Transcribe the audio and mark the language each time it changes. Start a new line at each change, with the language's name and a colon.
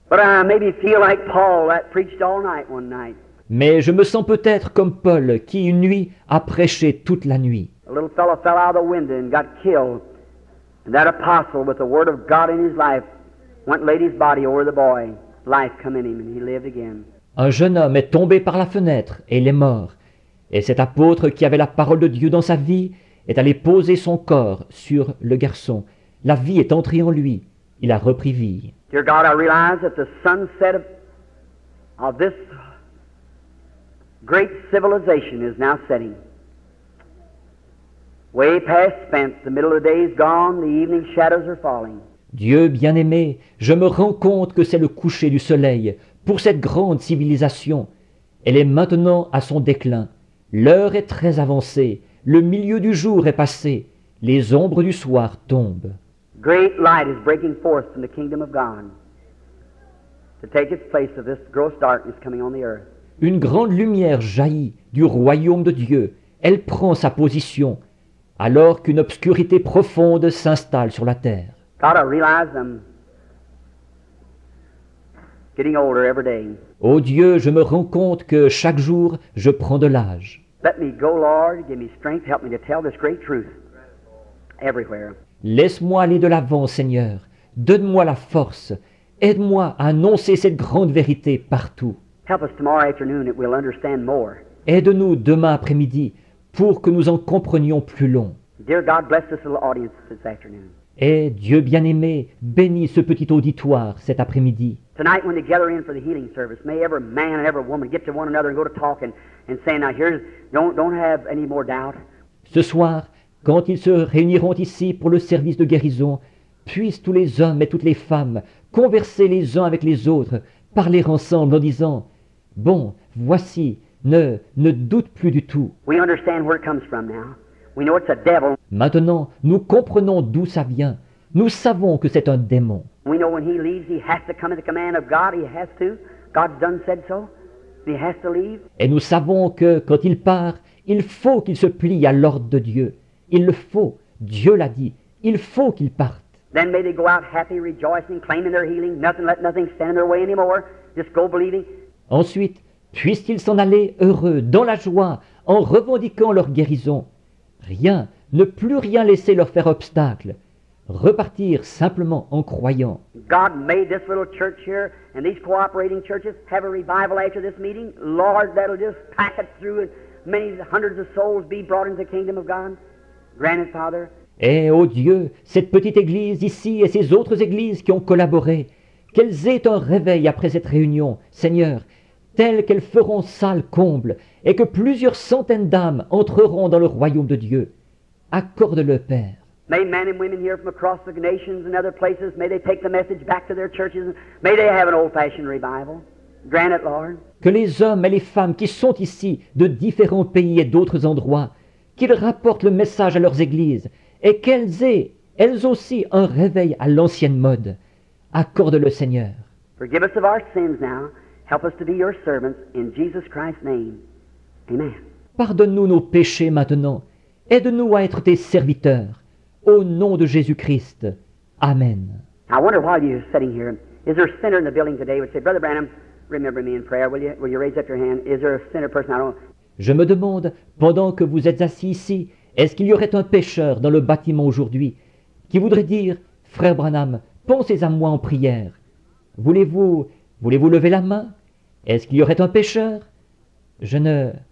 English: But I maybe feel like Paul that preached all night one night.
French: Mais je me sens peut-être comme Paul qui une nuit a prêché toute la nuit.
English: A little fellow fell out of the window and got killed. And that apostle with the word of God in his life went and laid his body over the boy. Life come in him and he lived again.
French: Un jeune homme est tombé par la fenêtre et il est mort. Et cet apôtre qui avait la parole de Dieu dans sa vie est allé poser son corps sur le garçon. La vie est entrée en lui. Il a repris vie.
English: Dear God, I realize that the sunset of this great civilization is now setting. Way past spent, the middle of the day is gone, the evening shadows are falling.
French: Dieu bien-aimé, je me rends compte que c'est le coucher du soleil pour cette grande civilisation. Elle est maintenant à son déclin. L'heure est très avancée, le milieu du jour est passé, les ombres du soir tombent.
English: Great light is breaking forth from the kingdom of God to take its place of this gross darkness coming on the earth.
French: Une grande lumière jaillit du royaume de Dieu. Elle prend sa position, alors qu'une obscurité profonde s'installe sur la terre.
English: God, I realize I'm getting older every day.
French: Ô Dieu, je me rends compte que chaque jour, je prends de l'âge.
English: Let me go, Lord. Give me strength. Help me to tell this great truth everywhere.
French: Laisse-moi aller de l'avant, Seigneur. Donne-moi la force. Aide-moi à annoncer cette grande vérité partout.
English: Help us tomorrow afternoon that we'll understand more.
French: Aide-nous demain après-midi pour que nous en comprenions plus long.
English: Dear God, bless this little audience this afternoon.
French: Et Dieu bien-aimé, bénis ce petit auditoire cet après-midi.
English: Tonight when they gather in for the healing service, may every man and every woman get to one another and go to talking and say, now here's, don't have any more doubt.
French: Ce soir, quand ils se réuniront ici pour le service de guérison, puissent tous les hommes et toutes les femmes converser les uns avec les autres, parler ensemble en disant, bon, voici, ne doute plus du tout.
English: We understand where it comes from now. We know it's a devil.
French: Maintenant, nous comprenons d'où ça vient. Nous savons que c'est un démon.
English: We know when he leaves, he has to come at the command of God. He has to. God's done said so. He has to leave.
French: Et nous savons que quand il part, il faut qu'il se plie à l'ordre de Dieu. Il le faut. Dieu l'a dit. Il faut qu'il parte.
English: Then may they go out happy, rejoicing, claiming their healing. Let nothing stand in their way anymore. Just go believing.
French: Ensuite, puissent-ils s'en aller heureux, dans la joie, en revendiquant leur guérison. Rien, ne plus rien laisser leur faire obstacle. Repartir simplement en croyant.
English: God made this little church here and these cooperating churches have a revival after this meeting. Lord, that'll just pack it through and many hundreds of souls be brought into the kingdom of God. Grant it, Father.
French: Et, ô Dieu, cette petite église ici et ces autres églises qui ont collaboré, qu'elles aient un réveil après cette réunion, Seigneur, tel qu'elles feront salle comble, et que plusieurs centaines d'âmes entreront dans le royaume de Dieu. Accorde-le, Père.
English: May men and women here from across the nations and other places, may they take the message back to their churches. May they have an old-fashioned revival. Grant it, Lord.
French: Que les hommes et les femmes qui sont ici de différents pays et d'autres endroits qu'ils rapportent le message à leurs églises et qu'elles aient, elles aussi, un réveil à l'ancienne mode. Accorde-le, Seigneur.
English: Forgive us of our sins now. Help us to be your servants in Jesus Christ's name. Amen.
French: Pardonne-nous nos péchés maintenant. Aide-nous à être tes serviteurs. Au nom de Jésus-Christ. Amen.
English: I wonder while you're sitting here, is there a sinner in the building today who would say, Brother Branham, remember me in prayer, will you? Will you raise up your hand? Is there a sinner person? I don't.
French: Je me demande, pendant que vous êtes assis ici, est-ce qu'il y aurait un pécheur dans le bâtiment aujourd'hui qui voudrait dire, Frère Branham, pensez à moi en prière. Voulez-vous lever la main? Est-ce qu'il y aurait un pécheur? Je ne...